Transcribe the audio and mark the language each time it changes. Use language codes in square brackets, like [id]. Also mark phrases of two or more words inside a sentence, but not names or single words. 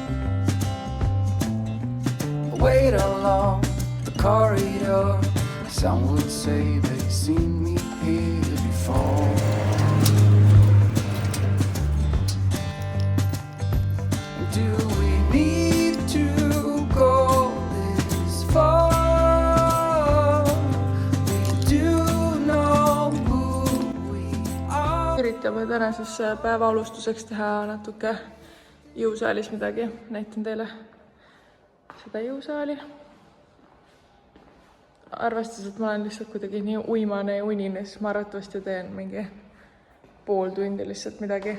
[en] I wait along the corridor, some would say they've seen me here before. Do we need to go this far? [et] Üritame täna siis päeva alustuseks teha natuke jõusaalis midagi. Näitan teile seda jõusaali. Arvestades, et ma olen lihtsalt kuidagi nii uimane ja unine, siis ma arvatavasti teen mingi pool tundi lihtsalt midagi.